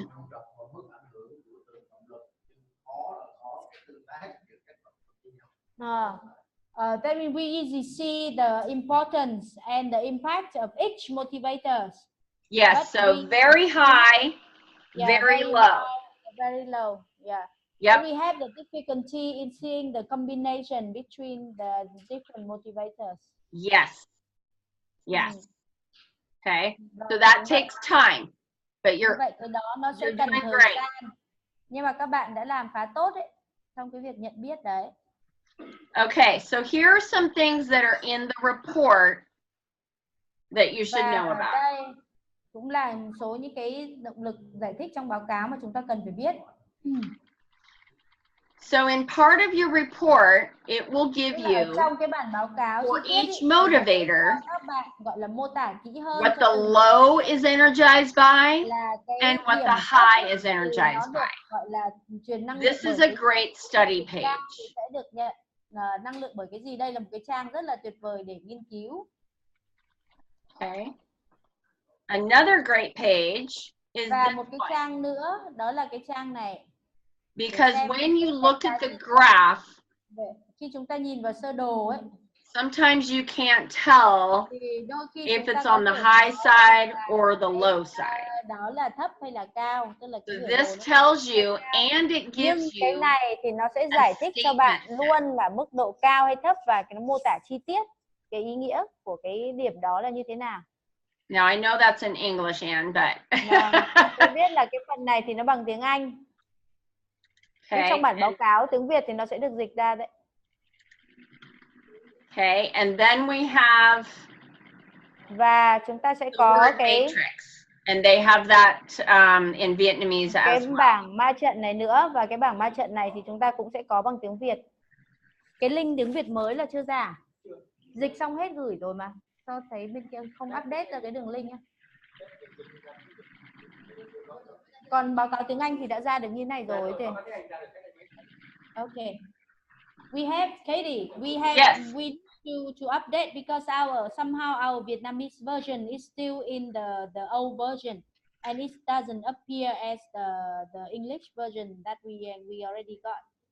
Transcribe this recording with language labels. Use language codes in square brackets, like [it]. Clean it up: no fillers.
[vi] đọc và mức ảnh hưởng của từng động lực, nhưng khó là có cái tương tác giữa các động lực với nhau. [en] Then we easily see the importance and the impact of each motivators. Yes, But so very high, very low. High, very low. Yeah. Yep. And we have the difficulty in seeing the combination between the different motivators. Yes. Yes. Okay. So that takes time, but you're [vi] vậy cái đó nó sẽ cần thời gian. Nhưng mà các bạn đã làm khá tốt đấy trong cái việc nhận biết đấy. [en] Okay, so here are some things that are in the report that you should know about. [vi] Đây cũng là một số những cái động lực giải thích trong báo cáo mà chúng ta cần phải biết. [en] So in part of your report, it will give you [vi] trong cái bản báo cáo [en] for each motivator [vi] các bạn gọi là mô tả kỹ hơn [en] what the low is energized by and what the high is energized by. [vi] Gọi là truyền năng [en] This is a great study page. [vi] Sẽ được nhận năng lượng bởi cái gì? Đây là một cái trang rất là tuyệt vời để nghiên cứu. [en] Okay. Another great page is [vi] và [en] this [vi] một cái [en] one. [vi] trang nữa đó là cái trang này. [en] Because when you look at the graph, [vi] khi chúng ta nhìn vào sơ đồ ấy, [en] sometimes you can't tell if it's on the high side or the low side. [vi] Đó là thấp hay là cao, tức là [en] So this tells you and it gives you [vi] cái này thì nó sẽ giải thích cho bạn luôn là mức độ cao hay thấp và cái mô tả chi tiết cái ý nghĩa của cái điểm đó là như thế nào. [en] Now I know that's in English, Anne, but [vi] tôi biết là cái phần này thì nó bằng tiếng Anh. [en] Okay. [vi] Trong bản báo cáo tiếng Việt thì nó sẽ được dịch ra đấy. [en] Okay, and then we have [vi] và chúng ta sẽ có cái [en] matrix, and they have that in Vietnamese as well. [vi] Cái bảng ma trận này nữa, và cái bảng ma trận này thì chúng ta cũng sẽ có bằng tiếng Việt. Cái link tiếng Việt mới là chưa ra. Dịch xong hết gửi rồi mà. Sao thấy bên kia không update ra cái đường link nhá. Còn báo cáo tiếng Anh thì đã ra được như này rồi thì. [en] Okay. We have Katie. We have we to update because somehow our Vietnamese version is still in the old version and it doesn't appear as the English version that we already got.